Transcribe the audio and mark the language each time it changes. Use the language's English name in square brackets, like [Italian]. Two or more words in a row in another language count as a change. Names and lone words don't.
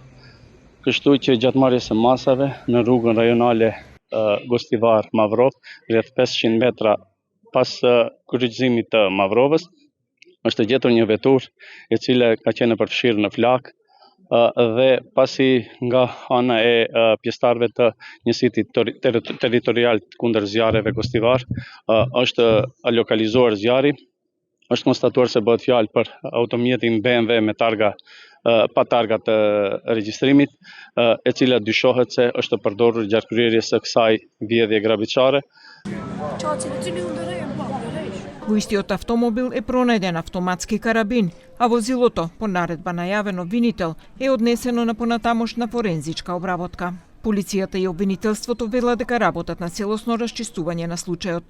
[Albanian] Kështu që gjatë marrjes së masave në rrugën rajonale Gostivar Mavrov, rreth 500 metra pas kryqëzimit të Mavrovës, është gjetur një veturë e cila ka qenë e përfshirë në flak dhe pasi nga ana e pjesëtarëve të njësitit territorial kundër zjarreve Gostivar është lokalizuar zjarri. Është konstatuar se bëhet fjalë për automjetin BMW me targa pa targa të regjistrimit, e cila dyshohet se është përdorur gjatë kryerjes së kësaj vjedhje grabitçare. [Macedonian] Во истиот автомобил е пронајден автоматски карабин, а возилото, по наредба на јавен обвинител, е однесено на понатамошна форензичка обработка. Полицијата и обвинителството велат дека работат на целосно расчистување на случајот.